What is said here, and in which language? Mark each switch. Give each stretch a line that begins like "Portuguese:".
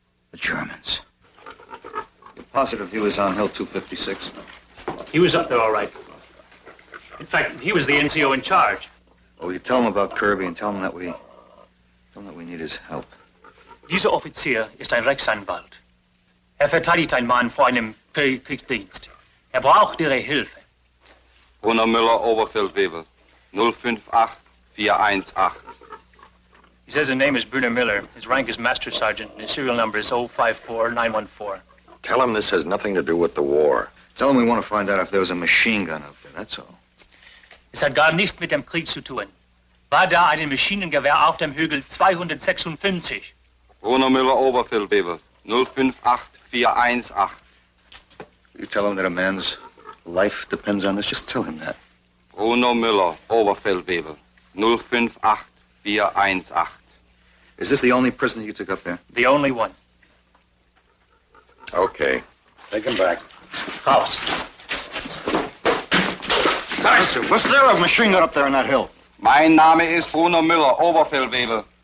English: The Germans. You're positive he was on Hill 256? He was up there all right. In fact, he was the NCO in charge. Well, you tell him about Kirby and tell him that we need his help.
German: Dieser Offizier ist ein Rechtsanwalt. Verteidigt einen Mann vor einem Kriegsdienst. Braucht Ihre Hilfe. Brunner Müller, Oberfeldwebel. 058418.
English: He says his name is Brunner Miller. His rank is Master Sergeant, and his serial number is 054914. Tell him this has nothing to do with the war. Tell him we want to find out if there was a machine gun up there, that's all.
German: Es hat gar nichts mit dem Krieg zu tun. War da ein Maschinengewehr auf dem Hügel 256? Brunner Müller, Oberfeldwebel. 058418.
English: You tell him that a man's life depends on this, just tell him that.
German: Bruno Müller, Oberfeldwebel. 058418.
English: Is this the only prisoner you took up there? The only one. Okay. Take him back.
German: Raus.
English: Listen, was there a machine gun up there on that hill?
German: Mein Name ist Bruno Müller, Oberfeldwebel.